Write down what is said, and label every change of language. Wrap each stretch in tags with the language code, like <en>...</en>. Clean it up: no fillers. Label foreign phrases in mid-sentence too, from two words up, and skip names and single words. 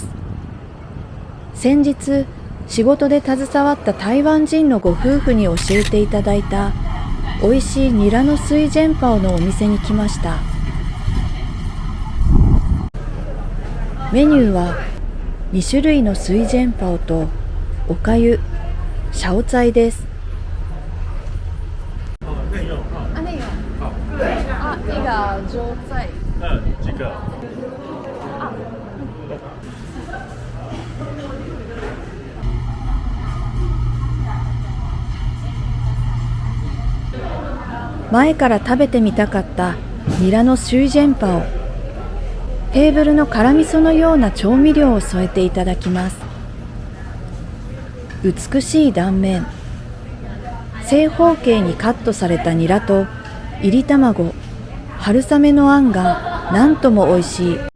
<ja>先日仕事で携わった台湾人のご夫婦に教えていただいた美味しいニラの水ジェンパオのお店に来ました。メニューは2種類の水ジェンパオとおかゆ、シャオツァイです。</ja> <zh>那个粥菜。几个？</zh> <ja>前から食べてみたかったニラのシュイジェンパオ。テーブルの辛味噌のような調味料を添えていただきます。美しい断面、正方形にカットされたニラと炒り卵、春雨のあんがなんとも美味しい。</ja>